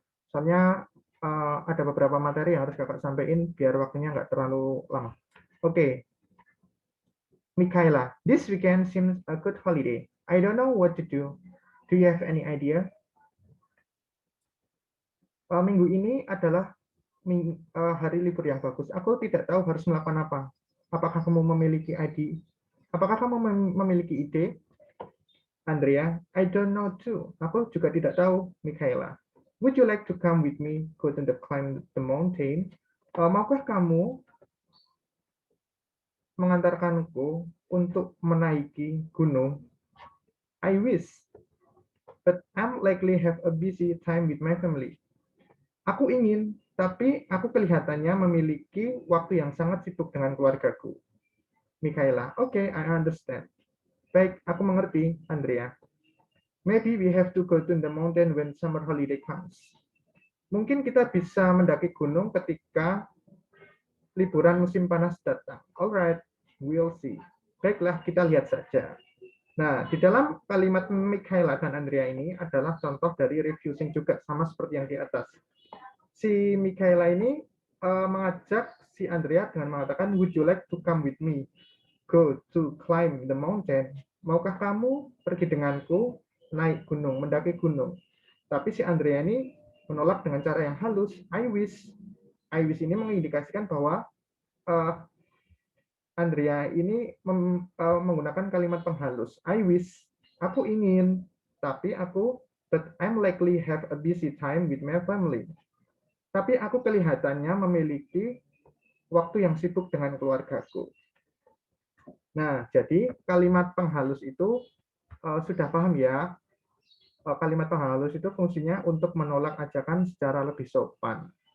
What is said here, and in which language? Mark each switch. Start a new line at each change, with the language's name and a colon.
Indonesian: Soalnya ada beberapa materi yang harus kakak sampaikan biar waktunya nggak terlalu lama.
English: Oke, Mikaela, this weekend seems a good holiday. I don't know what to do. Do you have any idea?
Indonesian: Minggu ini adalah hari libur yang bagus. Aku tidak tahu harus melakukan apa. Apakah kamu memiliki ide? Apakah kamu memiliki ide? Andrea,
English: I don't know too.
Indonesian: Aku juga tidak tahu, Michaela.
English: Would you like to come with me, go to climb the mountain?
Indonesian: Maukah kamu mengantarkanku untuk menaiki gunung?
English: I wish, but I'm likely have a busy time with my family.
Indonesian: Aku ingin, tapi aku kelihatannya memiliki waktu yang sangat sibuk dengan keluargaku.
English: Michaela, okay, I understand.
Indonesian: Baik, aku mengerti,
English: Andrea. Maybe we have to go to the mountain when summer holiday comes.
Indonesian: Mungkin kita bisa mendaki gunung ketika liburan musim panas datang.
English: Alright, we'll see.
Indonesian: Baiklah, kita lihat saja. Nah, di dalam kalimat Michaela dan Andrea ini adalah contoh dari refusing juga, sama seperti yang di atas. Si Michaela ini mengajak si Andrea dengan mengatakan,
English: would you like to come with me? Go to climb the mountain.
Indonesian: Maukah kamu pergi denganku naik gunung, mendaki gunung? Tapi si Andrea ini menolak dengan cara yang halus.
English: I wish.
Indonesian: I wish ini mengindikasikan bahwa Andrea ini menggunakan kalimat penghalus.
English: I wish.
Indonesian: Aku ingin, tapi
English: but I'm likely have a busy time with my family.
Indonesian: Tapi aku kelihatannya memiliki waktu yang sibuk dengan keluargaku. Nah, jadi kalimat penghalus itu sudah paham ya. Kalimat penghalus itu fungsinya untuk menolak ajakan secara lebih sopan.